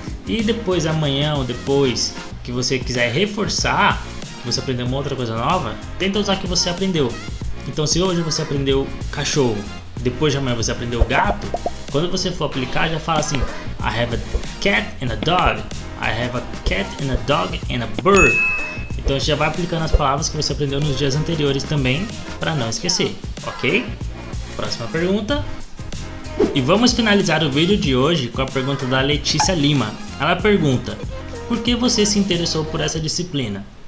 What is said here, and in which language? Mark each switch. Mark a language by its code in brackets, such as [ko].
[pt] E depois, amanhã ou depois que você quiser reforçar, que você aprendeu uma outra coisa nova, tenta usar o que você aprendeu. Então, se hoje você aprendeu cachorro, depois de amanhã você aprendeu gato, quando você for aplicar, já fala assim: [en] I have a cat and a dog. I have a cat and a dog and a bird. [pt] Então, você já vai aplicando as palavras que você aprendeu nos dias anteriores também, para não esquecer, ok? Próxima pergunta. E vamos finalizar o vídeo de hoje com a pergunta da Letícia Lima. Ela pergunta: por que você se interessou por essa disciplina?